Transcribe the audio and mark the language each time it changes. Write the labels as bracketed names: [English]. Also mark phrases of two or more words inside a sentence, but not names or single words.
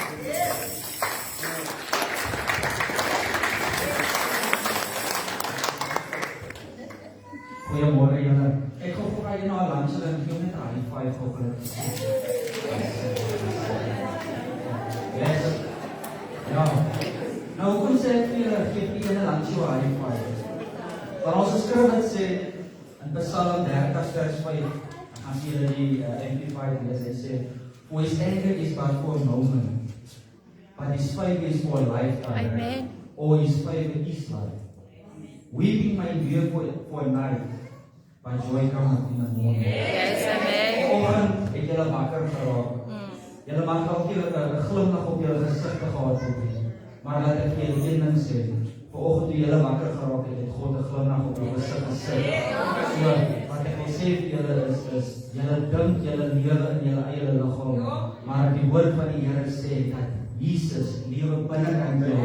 [Afrikaans] Goeiemôre julle. Ek gaan vir julle na 'n lunch en ek gee net 'n [English] high five [Afrikaans] vir julle. Ja. Nou kom sê ek vir julle, gee vir julle 'n lunch of [English] high five. [Afrikaans] Maar ons skrif dit sê in Psalm 30 vers 5, as jy die amplified lees, hy sê, [English] "For his anger is but for a moment, but his favor is for a lifetime." Amen. Or his favor is life. Weeping may endure for a night, but joy cometh in the morning. Yes, amen. [Afrikaans] Vanoggend het julle wakker geraak. Julle mag dalk 'n glimlag op julle gesig gehad het, maar laat ek julle een ding sê. vanoggend toe julle wakker geraak het, het God 'n glimlag op julle gesig gesit. So, wat ek wil sê vir julle is julle dink julle lewe in julle eie liggaam, maar die woord van die Here sê dat Jesus lewe binnekant julle.